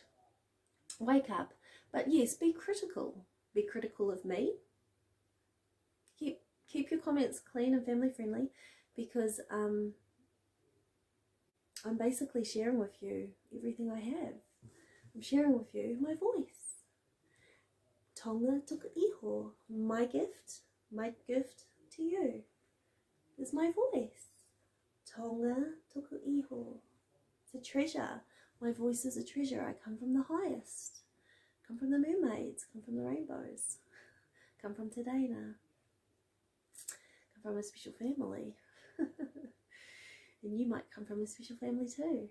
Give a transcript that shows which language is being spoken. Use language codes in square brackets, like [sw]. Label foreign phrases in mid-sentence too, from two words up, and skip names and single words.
[en] Wake up. But yes, be critical. Be critical of me. Keep your comments clean and family friendly, because I'm basically sharing with you everything I have. I'm sharing with you my voice. [mi] Tonga tuku iho. [en] My gift to you is my voice. [mi] Tonga tuku iho. [en] It's a treasure. My voice is a treasure. I come from the highest. come from the mermaids, come from the rainbows, come from Te-Moana, come from a special family. And you might come from a special family too.